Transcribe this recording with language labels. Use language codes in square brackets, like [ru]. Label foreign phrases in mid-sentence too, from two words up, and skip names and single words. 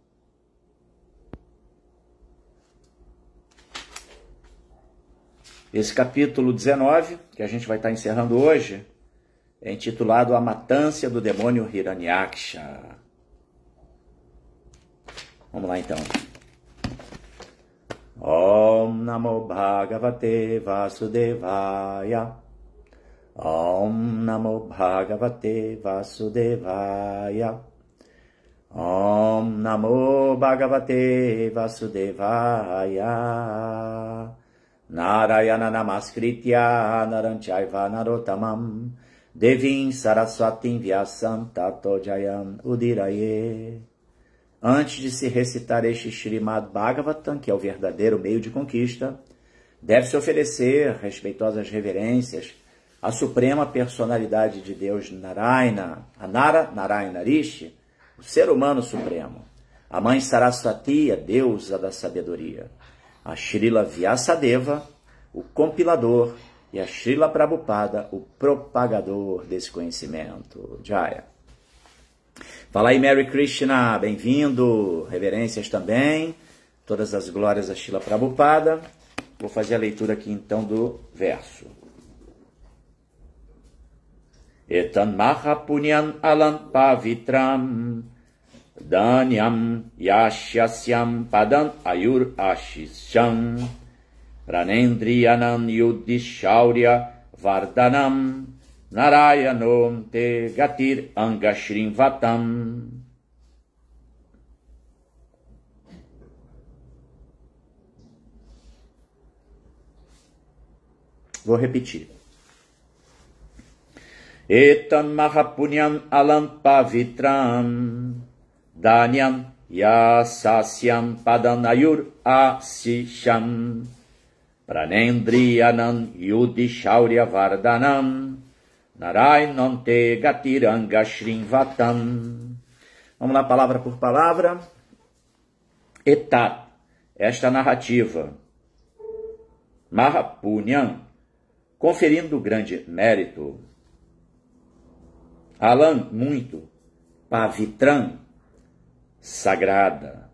[pt] Esse capítulo 19, que a gente vai estar encerrando hoje, é intitulado A Matância do Demônio Hiranyaksha. Vamos lá então. [sa] Om Namo Bhagavate Vasudevaya. Om Namo Bhagavate Vasudevaya. Om Namo Bhagavate Vasudevaya. Narayana Namaskritya Naranchayva Narottamam Devim Saraswatim Vyasam Tato Jayam Udiraye. [pt] Antes de se recitar este Śrīmad Bhagavatam, que é o verdadeiro meio de conquista, deve-se oferecer respeitosas reverências à suprema personalidade de Deus Narayana, a Narayana Rishi, o ser humano supremo, a mãe Saraswati, a deusa da sabedoria, a Srila Vyasadeva, o compilador, e a Srila Prabhupada, o propagador desse conhecimento. Jaya. Fala aí, Mary Krishna, bem-vindo, reverências também, todas as glórias a Srila Prabhupada. Vou fazer a leitura aqui então do verso. [sa] Etan mahapunyan alam pavitram Dhanyam yashasyam padam ayur ashisham Pranendriyanam yudhishaurya vardhanam Narayanom te gatir angashrimvatam. [pt] Vou repetir. [sa] Etan mahapunyam alam pavitram Dhanyam yasasyam padanayur asisham Pranendriyanam yudhishaurya vardhanam Narayanam te gatiranga shrimvatam. [pt] Vamos lá, palavra por palavra. Etat, esta narrativa. Mahapunyam, conferindo grande mérito. Alan, muito. Pavitran, sagrada.